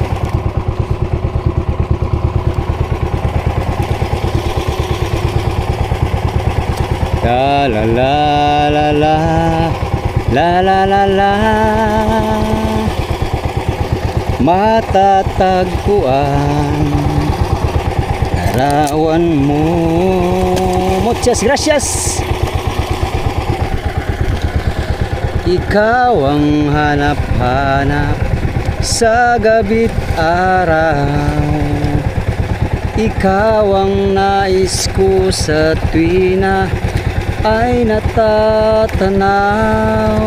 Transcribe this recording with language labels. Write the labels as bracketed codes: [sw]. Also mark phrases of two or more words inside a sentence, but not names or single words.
[tl] La la la la la la la la la, matatagpuan larawan mo. [es] Muchas gracias. [tl] Ikaw ang hanap-hanap sa gabi't araw. Ikaw ang nais ko sa tuwina ay natatanaw.